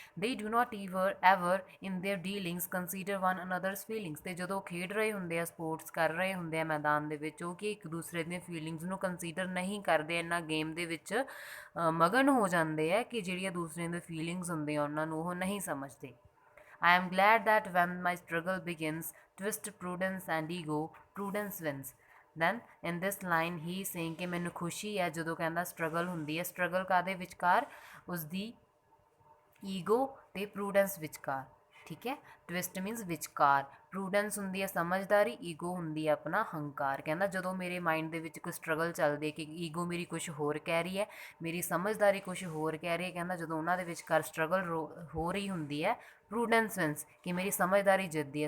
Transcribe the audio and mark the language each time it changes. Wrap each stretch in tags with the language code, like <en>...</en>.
<en>they do not ever in their dealings consider one another's feelings,</en> <pa>ਅਤੇ ਜਦੋਂ ਖੇਡ ਰਹੇ ਹੁੰਦੇ ਆ ਸਪੋਰਟਸ ਕਰ ਰਹੇ ਹੁੰਦੇ ਆ ਮੈਦਾਨ ਦੇ ਵਿੱਚ, ਉਹ ਕਿ ਇੱਕ ਦੂਸਰੇ ਦੀਆਂ ਫੀਲਿੰਗਸ ਨੂੰ ਕੰਸੀਡਰ ਨਹੀਂ ਕਰਦੇ, ਇਹਨਾਂ ਗੇਮ ਦੇ ਵਿੱਚ ਮਗਨ ਹੋ ਜਾਂਦੇ ਆ ਕਿ ਜਿਹੜੀਆਂ ਦੂਸਰਿਆਂ ਦੀਆਂ ਫੀਲਿੰਗਸ ਹੁੰਦੀਆਂ ਉਹਨਾਂ ਨੂੰ ਉਹ ਨਹੀਂ ਸਮਝਦੇ।</pa> <en>I am glad that when my struggle begins, twist prudence and ego, prudence wins. Then in this line he is saying</en> <pa>ਕਿ ਮੈਨੂੰ ਖੁਸ਼ੀ ਹੈ ਜਦੋਂ ਕਹਿੰਦਾ ਸਟਰਗਲ ਹੁੰਦੀ ਹੈ, ਸਟਰਗਲ ਕਾਹਦੇ ਵਿਚਕਾਰ, ਉਸਦੀ ਈਗੋ ਅਤੇ ਪ੍ਰੂਡੈਂਸ ਵਿਚਕਾਰ, ਠੀਕ ਹੈ।</pa> <en>twist means</en> <pa>ਵਿਚਕਾਰ, ਪ੍ਰੂਡੈਂਸ ਹੁੰਦੀ ਹੈ ਸਮਝਦਾਰੀ, ਈਗੋ ਹੁੰਦੀ ਹੈ ਆਪਣਾ ਹੰਕਾਰ। ਕਹਿੰਦਾ ਜਦੋਂ ਮੇਰੇ ਮਾਈਂਡ ਦੇ ਵਿੱਚ ਕੋਈ ਸਟਰਗਲ ਚੱਲਦੀ ਹੈ ਕਿ ਈਗੋ ਮੇਰੀ ਕੁਛ ਹੋਰ ਕਹਿ ਰਹੀ ਹੈ, ਮੇਰੀ ਸਮਝਦਾਰੀ ਕੁਛ ਹੋਰ ਕਹਿ ਰਹੀ ਹੈ, ਕਹਿੰਦਾ ਜਦੋਂ ਉਹਨਾਂ ਦੇ ਵਿਚਕਾਰ ਸਟਰਗਲ ਹੋ ਰਹੀ ਹੁੰਦੀ ਹੈ,</pa> <en>prudence wins,</en> <pa>ਕਿ ਮੇਰੀ ਸਮਝਦਾਰੀ ਜਿੱਤਦੀ ਹੈ।</pa>